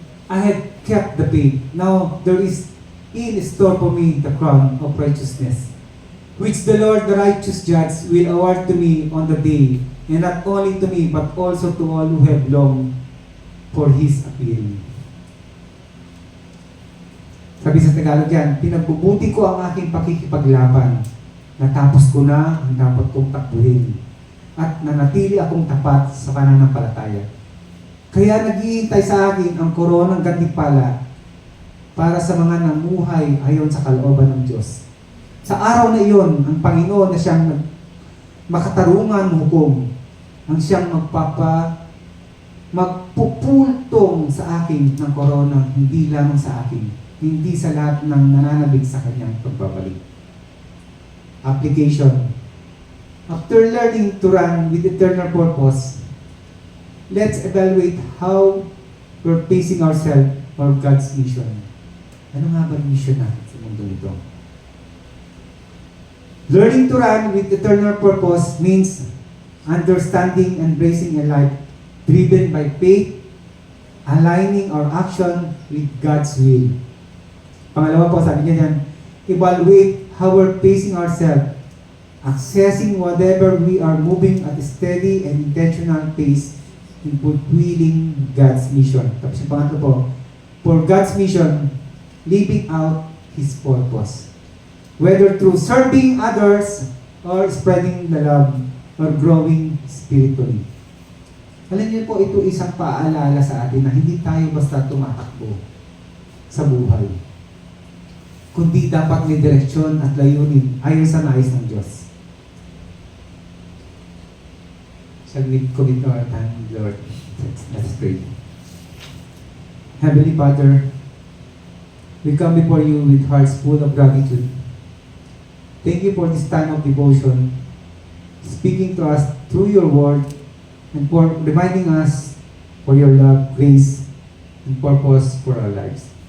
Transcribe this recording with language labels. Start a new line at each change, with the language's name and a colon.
English: I have kept the faith. Now there is in store for me the crown of righteousness, which the Lord, the righteous judge, will award to me on the day, and not only to me, but also to all who have longed for His appearing.
Filipino: Sabi sa Tagalog yan, pinagbubuti ko ang aking pakikipaglaban. Natapos ko na ang dapat kong takbuhin. At nanatili akong tapat sa pananampalataya. Kaya naghihintay sa akin ang koronang gantimpala para sa mga namuhay ayon sa kalooban ng Diyos. Sa araw na iyon, ang Panginoon na siyang makatarungan hukom, ang siyang magpupultong sa akin ng korona, hindi lamang sa akin, hindi sa lahat ng nananabig sa kanyang pagbabalik.
English: Application. After learning to run with eternal purpose, let's evaluate how we're facing ourselves for God's mission.
Filipino: Ano nga ba ang mission natin sa mundo nito?
English: Learning to run with eternal purpose means understanding and embracing a life driven by faith, aligning our action with God's will.
Filipino: Pangalawa po, sabi niya yan,
English: evaluate how we're facing ourselves, accessing whatever we are moving at a steady and intentional pace in fulfilling God's mission.
Filipino: Tapos yung pangatlo po,
English: for God's mission, living out His purpose. Whether through serving others or spreading the love or growing spiritually.
Filipino: Alam niyo po, ito isang paalala sa atin na hindi tayo basta tumatakbo sa buhay. Kundi dapat may direksyon at layunin ayon sa nais ng Diyos.
English: Shall we commit our time, Lord? Let's pray. Heavenly Father, we come before you with hearts full of gratitude. Thank you for this time of devotion, speaking to us through your word, and for reminding us for your love, grace, and purpose for our lives.